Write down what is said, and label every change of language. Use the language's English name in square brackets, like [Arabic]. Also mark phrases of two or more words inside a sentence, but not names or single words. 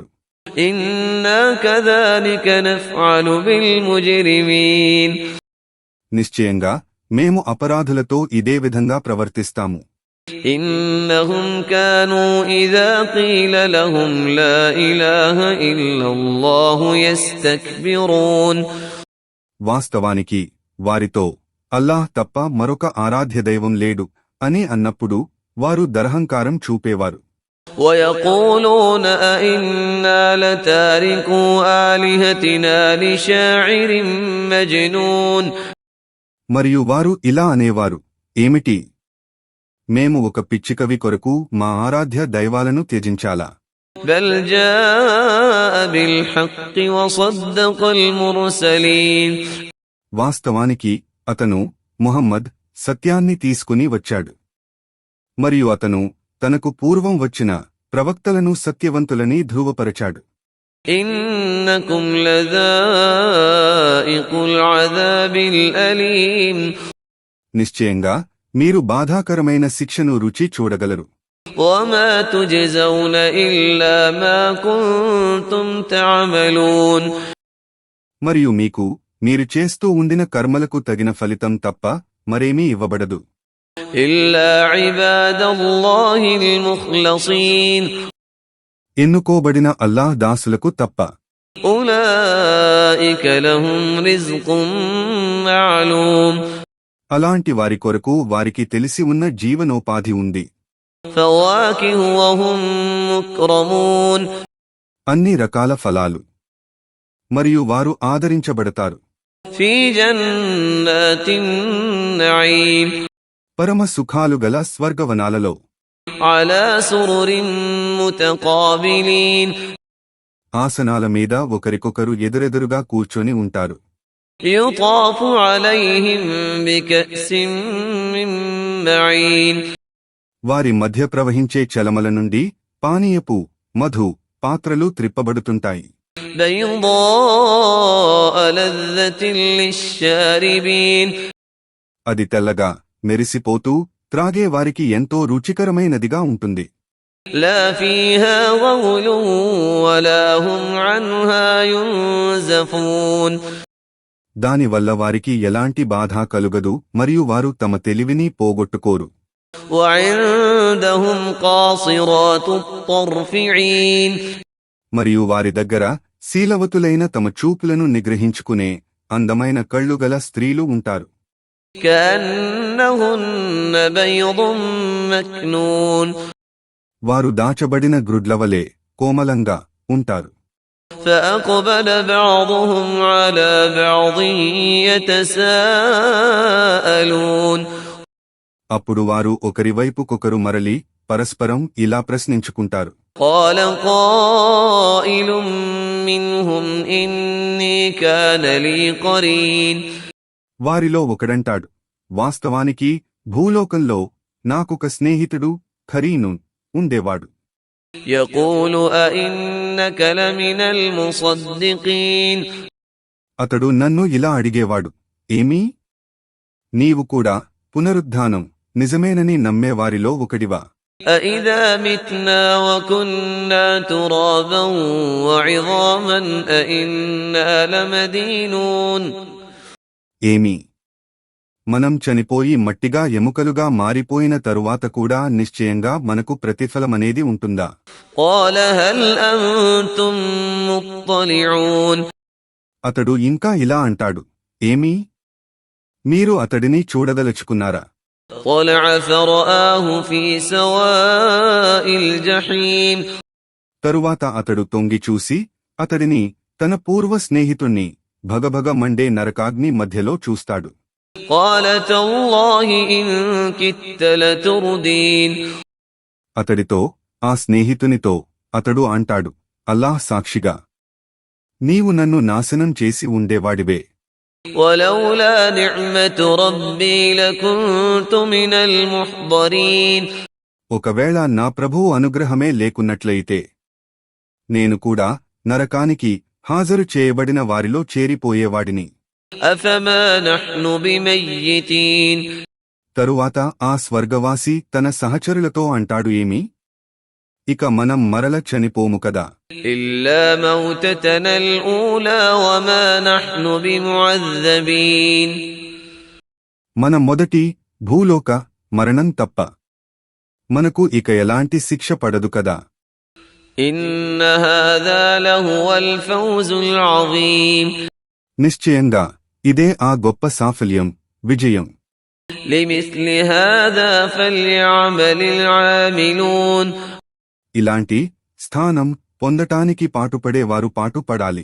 [Arabic] إنا كذلك نفعل بالمجرمين [Telugu] నిశ్చయంగా మేము అపరాధులతో ఇదే విధంగా ప్రవర్తిస్తాము. [Arabic] إنهم كانوا إذا قيل لهم لا إله إلا الله يستكبرون వాస్తవానికి [Telugu] వారితో అల్లాహ్ తప్ప మరొక ఆరాధ్య దైవం లేడు అని అన్నప్పుడు వారు దర్హంకారం చూపేవారు. [Arabic] ويقولون أئنا لتاركو آلهتنا لشاعر مجنون [Telugu] మరియు వారు ఇలా అనేవారు, ఏమిటి, మేము ఒక పిచ్చికవి కొరకు మా ఆరాధ్య దైవాలను త్యజించాలా? [Arabic] بل جاء بالحق وصدق المرسلين [Telugu] వాస్తవానికి అతను ముహమ్మద్ సత్యాన్ని తీసుకుని వచ్చాడు మరియు అతను తనకు పూర్వం వచ్చిన ప్రవక్తలను సత్యవంతులని ధృవపరచాడు. [Arabic] إنكم لذائق العذاب الأليم [Telugu] నిశ్చయంగా మీరు బాధాకరమైన శిక్షను రుచి చూడగలరు. [Arabic] وما تجزون إلا ما كنتم تعملون [Telugu] మరియు మీరు చేస్తూ ఉండిన కర్మలకు తగిన ఫలితం తప్ప మరేమీ ఇవ్వబడదు. [Arabic] إلا عباد الله المخلصين [Telugu] ఎన్నుకోబడిన అల్లాహ్ దాసులకు తప్ప. [Arabic] أولئك لهم رزق معلوم [Telugu] అలాంటి వారి కొరకు వారికి తెలిసి ఉన్న జీవనోపాధి ఉంది. [Arabic] فواكه وهم مكرمون [Telugu] అన్ని రకాల ఫలాలు మరియు వారు ఆదరించబడతారు. [Arabic] في جنات النعيم [Telugu] పరమ సుఖాలు గల స్వర్గవనాలలో [Arabic] على سرر متقابلين [Telugu] ఆసనాల మీద ఒకరికొకరు ఎదురెదురుగా కూర్చొని ఉంటారు. [Arabic] يطاف عليهم بكأس من معين [Telugu] వారి మధ్య ప్రవహించే చలమల నుండి పానీయపు మధు పాత్రలు త్రిప్పబడుతుంటాయి. [Arabic] بيضاء لذة للشاربين [Telugu] అది తెల్లగా మెరిసిపోతూ త్రాగే వారికి ఎంతో రుచికరమైనదిగా ఉంటుంది. [Arabic] لا فيها غول ولا هم عنها ينزفون [Telugu] దానివల్ల వారికి ఎలాంటి బాధ కలుగదు మరియు వారు తమ తెలివిని పోగొట్టుకోరు. [Arabic] وعندهم قاصرات الطرف عين [Telugu] మరియు వారి దగ్గర శీలవతులైన తమ చూపులను నిగ్రహించుకునే అందమైన కళ్ళుగల స్త్రీలు ఉంటారు. [Arabic] كأنهن بيض مكنون [Telugu] వారు దాచబడిన గ్రుడ్లవలే కోమలంగా ఉంటారు. [Arabic] فأقبل بعضهم على بعض يتساءلون [Telugu] అప్పుడు వారు ఒకరివైపుకొకరు మరలి పరస్పరం ఇలా ప్రశ్నించుకుంటారు. [Arabic] قال قائل منهم إني كان لي قرين [Telugu] వారిలో ఒకడంటాడు, వాస్తవానికి భూలోకంలో నాకొక స్నేహితుడు ఖరీనూన్ ఉండేవాడు. [Arabic] يقول أئنك لمن المصدقين [Telugu] అతడు నన్ను ఇలా అడిగేవాడు, ఏమీ నీవు కూడా పునరుద్ధానం నిజమేనని నమ్మేవారిలో ఒకడివా? [Arabic] أئذا متنا وكنا ترابا وعظاما أئنا لمدينون [Telugu] ఏమీ మనం చనిపోయి మట్టిగా ఎముకలుగా మారిపోయిన తరువాత కూడా నిశ్చయంగా మనకు ప్రతిఫలమనేది ఉంటుందా? [Arabic] قال هل أنتم مطلعون [Telugu] అతడు ఇంకా ఇలా అంటాడు, ఏమీ మీరు అతడిని చూడదలుచుకున్నారా? [Arabic] طلع فرآه في سواء الجحيم [Telugu] తరువాత అతడు తొంగి చూసి అతడిని తన పూర్వ స్నేహితుణ్ణి భగభగ మండే నరకాగ్ని మధ్యలో చూస్తాడు. [Arabic] قال تالله إن كدت لتردين [Telugu] అతడితో ఆ స్నేహితునితో అతడు అంటాడు, అల్లాహ్ సాక్షిగా నీవు నన్ను నాశనం చేసి ఉండేవాడివే. [Arabic] ولولا نعمة ربي لكنت من المحضرين [Telugu] ఒకవేళ నా ప్రభువు అనుగ్రహమే లేకున్నట్లయితే నేను కూడా నరకానికి హాజరు చేయబడిన వారిలో చేరిపోయేవాడిని. [Arabic] أفما نحن بميتين [Telugu] తరువాత ఆ స్వర్గవాసి తన సహచరులతో అంటాడు, ఏమి ఇక మనం మరల చనిపోము కదా. [Arabic] إلا موتتنا الأولى وما نحن بمعذبين [Telugu] మన మొదటి భూలోక మరణం తప్ప మనకు ఇక ఎలాంటి శిక్ష పడదు కదా. [Arabic] إن هذا لهو الفوز العظيم [Telugu] నిశ్చయంగా ఇదే ఆ గొప్ప సాఫల్యం విజయం. [Arabic] لمثل هذا فليعمل العاملون [Telugu] ఇలాంటి స్థానం పొందటానికి పాటుపడేవారు పాటుపడాలి.